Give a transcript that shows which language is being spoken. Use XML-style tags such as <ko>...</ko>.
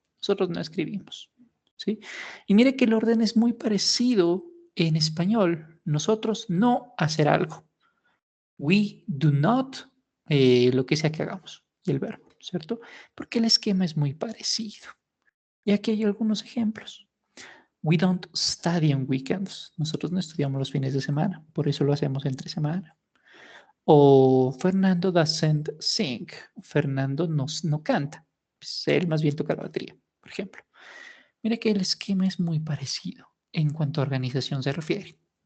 <es>Nosotros no escribimos, ¿sí? Y mire que el orden es muy parecido en español. Nosotros no hacer algo.</es> <en>We do not,</en> <es>lo que sea que hagamos, y el verbo, ¿cierto? Porque el esquema es muy parecido. Y aquí hay algunos ejemplos.</es> <en>We don't study on weekends.</en> <es>Nosotros no estudiamos los fines de semana, por eso lo hacemos entre semana. O Fernando</es> <en>doesn't sing.</en> <es>Fernando no canta. Pues él más bien toca la batería, por ejemplo. Mira que el esquema es muy parecido en cuanto a organización se refiere.</es>